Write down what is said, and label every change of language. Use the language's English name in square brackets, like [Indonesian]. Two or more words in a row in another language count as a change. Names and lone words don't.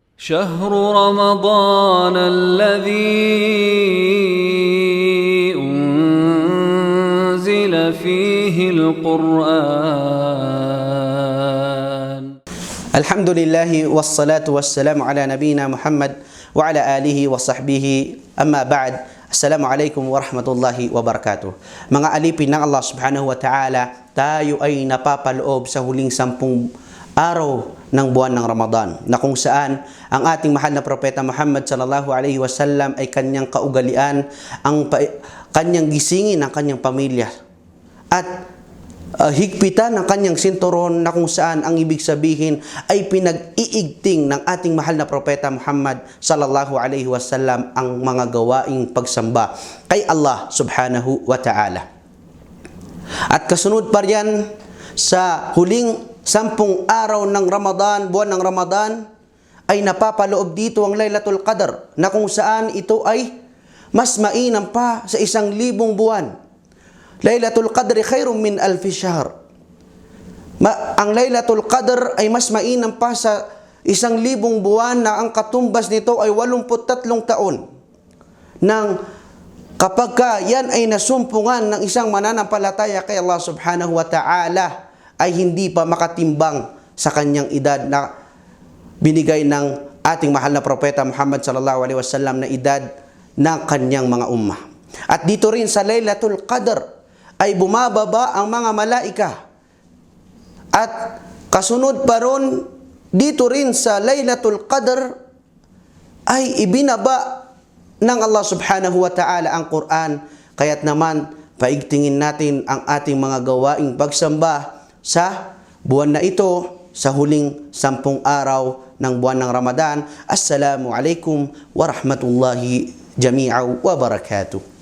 [Arabic] شهر رمضان الذي أنزل فيه القرآن. الحمد لله والصلاة والسلام على نبينا محمد وعلى آله وصحبه. أما بعد, السلام عليكم ورحمة الله وبركاته. [Filipino] Mga alipin ng Allah [Arabic] سبحانه وتعالى, [Filipino] tayo ay napapaloob sa huling 10 araw ng buwan ng Ramadan, na kung saan ang ating mahal na propeta Muhammad [Arabic] صلى الله عليه وسلم [Filipino] ay kanyang kaugalian, kanyang gisingin ang kanyang pamilya at higpitan ng kanyang sinturon, na kung saan ang ibig sabihin ay pinag-iigting ng ating mahal na propeta Muhammad [Arabic] صلى الله عليه وسلم [Filipino] ang mga gawaing pagsamba kay Allah [Arabic] سبحانه وتعالى. [Filipino] At kasunod pa riyan, sa huling 10 araw ng Ramadan, buwan ng Ramadan, ay napapaloob dito ang Laylatul Qadr, na kung saan ito ay mas mainam pa sa 1,000 buwan. [Arabic] ليلة القدر خير من ألف شهر. [Filipino] Ang Laylatul Qadr ay mas mainam pa sa 1,000 buwan, na ang katumbas nito ay 83 taon. Nang kapag yan ay nasumpungan ng isang mananampalataya kay Allah [Arabic] سبحانه وتعالى, [Filipino] ay hindi pa makatimbang sa kanyang edad na binigay ng ating mahal na propeta Muhammad [Arabic] صلى الله عليه وسلم [Filipino] na edad ng kanyang mga ummah. At dito rin sa Laylatul Qadr ay bumababa ang mga malaika. At kasunod pa ron, dito rin sa Laylatul Qadr ay ibinaba ng Allah [Arabic] سبحانه وتعالى [Filipino] ang Quran. Kaya't naman, paigtingin natin ang ating mga gawaing pagsamba sa buwan na ito, sa huling 10 araw ng buwan ng Ramadan. [Arabic] السلام عليكم ورحمة الله جميعا وبركاته.